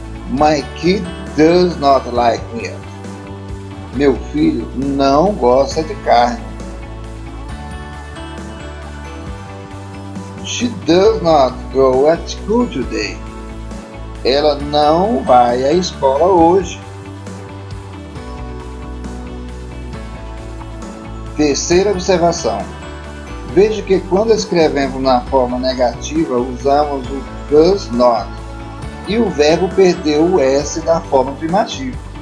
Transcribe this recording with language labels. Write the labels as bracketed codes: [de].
[en] My kid does not like meat. [pt] Meu filho não gosta de carne. [en] She does not go at school today. [pt] Ela não vai à escola hoje. Terceira observação. Veja que quando escrevemos na forma negativa, usamos o does not e o verbo perdeu o S da forma primativa.